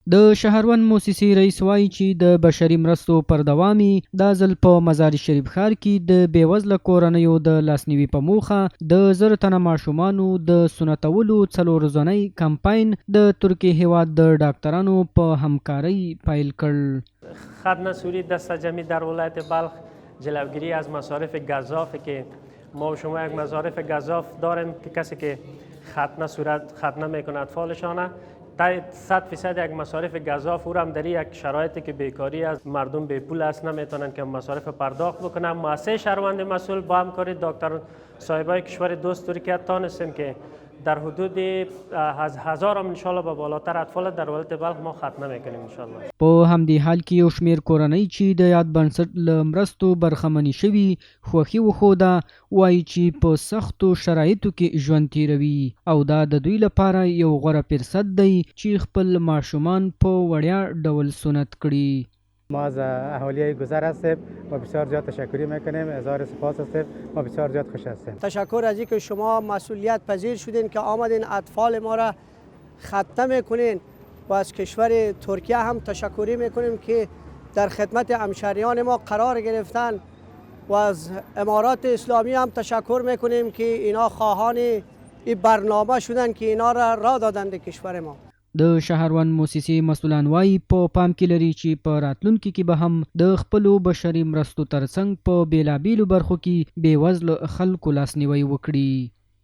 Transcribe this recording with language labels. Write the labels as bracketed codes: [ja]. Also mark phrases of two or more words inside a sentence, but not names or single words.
[ps] د شهروند موسسې رئیس وایي چې د بشري مرستو پر دوامي دا ځل په مزار شریف ښار کې د بېوزله کورنیو د لاسنیوي په موخه د 1000 تنه ماشومانو د سنتولو 4 ورځنی کمپاین د ترکیې هیواد د ډاکټرانو په همکاری پیل کړ. [fa] ختنه سوری دست جمعی در ولایت بلخ جلوگیری از مصارف گزاف که ما و شما یک مصارف گزاف داریم که کسی که ختنه میکنه اطفالشانه 100% یک مصارف گزاف او هم در یک شرایطی که بیکاری از مردم به پول است نمیتونن که مصارف پرداخت بکنن. مؤسسه شهروند مسئول با همکاری دکتر صاحبای کشور دوست ترکیه تانستیم که در حدود از 1000 [ar] ان شاء الله [fa] به بالاتر اطفال در ولایت بلخ ما ختنه میکنیم [ar] ان شاء الله. [ps] په همدې حال کې یو شمیر کورنۍ چې د یاد بنسټ له مرستو برخمنې شوي خوښي وښوده، وایي چې په سختو شرایطو کې ژوند تیروي او دا د دوی لپاره یو غوره فرصت دی چې خپل ماشومان په وړیا ډول سنت کړي. [fa] ما از اهالی گذر هستیم و بسیار زیاد تشکری میکنیم. هزار سپاس هستیم و بسیار زیاد خوش هستیم. تشکر از اینکه شما مسئولیت پذیر شدین که آمدین اطفال ما را ختنه میکنین و از کشور ترکیه هم تشکری میکنیم که در خدمت همشهریان ما قرار گرفتن و از امارات اسلامی هم تشکر میکنیم که اینا خواهان این برنامه شدن که اینا را راه دادند کشور ما. [ps] د شهروند موسسې مسئولان وایي په پام کې لري چې په راتلونکي کې به هم د خپلو بشري مرستو ترڅنګ په بیلابیلو برخو کې بېوزله خلکو لاسنیوی وکړي.